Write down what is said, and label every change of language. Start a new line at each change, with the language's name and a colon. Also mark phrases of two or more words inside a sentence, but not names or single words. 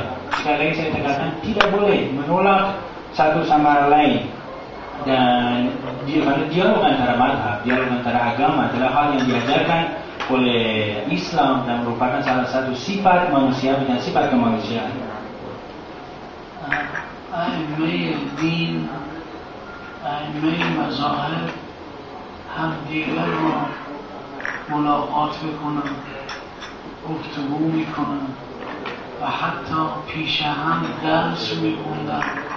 Indonesian: Sekali lagi saya tegaskan, tidak boleh menolak satu sama lain. Dan dialog antara mazhab, dialog antara agama adalah hal yang diajarkan oleh Islam dan merupakan salah satu sifat manusia dan sifat kemanusiaan.
Persian: ائمه دین، ائمه مذاهب همدیگر را ملاقات میکنند، گفتگو میکنند و حتی پیش هم درس میخوندند.